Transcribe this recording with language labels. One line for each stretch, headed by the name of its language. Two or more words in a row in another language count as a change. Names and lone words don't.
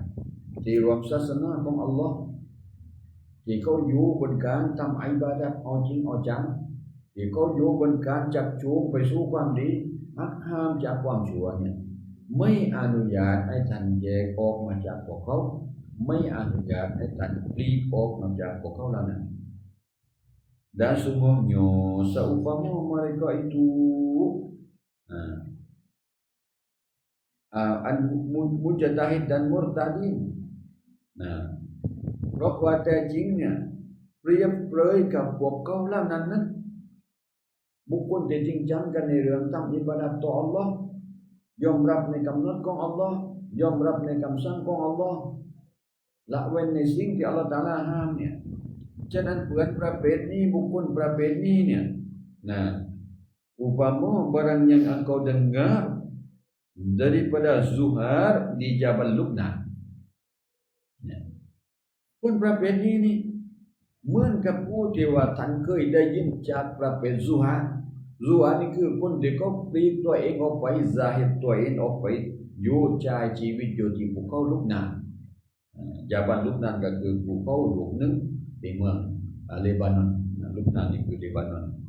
Thai: ที่รวมศาสนาของอัลลอฮ์ที่เขาอยู่บนการทำอิบาดะห์เอาจริงเอาจังที่เขาอยู่บนการจับจูงไปสู่ความดีหักห้ามจากความชั่วเนี่ยไม่อนุญาตให้ท่านแยกออกมาจากพวกเขาไม่อนุญาตให้ท่านปลีกออกมาจากพวกเขาแล้วนะ
Malay: dan sungguhnya seumpama mereka itu mujtahid dan murtadin
Thai: เพราะว่าแต่จริงเนี่ยเปรียบเปรยกับพวกเขาเหล่านั้นบุคคลที่จริงจังกันในเรื่องทำอิบาดะห์ต่อ Allah ยอมรับในกำหนดของ Allah ยอมรับในคำสั่งของ Allah ละเว้นในสิ่งที่ Allah Ta'ala ห้ามเนี่ยฉะนั้นเพื่อนประเภทนี้บุคคลประเภทนี้เนี่ย
Malay: upama barang yang engkau dengar daripada Zuhair di Jabal Lubnan
Thai: คนประเภทนี้นี่เหมือนกับผู้ที่ว่าท่านเคยได้ยินจากประเภทซูฮานี่คือคนที่เขาปลีกตัวเองออกไปซาฮิดตัวเองออกไปอยู่ใช้ชีวิตอยู่ที่ภูเขาลุกนานยาบันลุกนานก็คือภูเขาลูกหนึ่งที่เมืองเลบานอนลุกนานนี่คือเลบานอน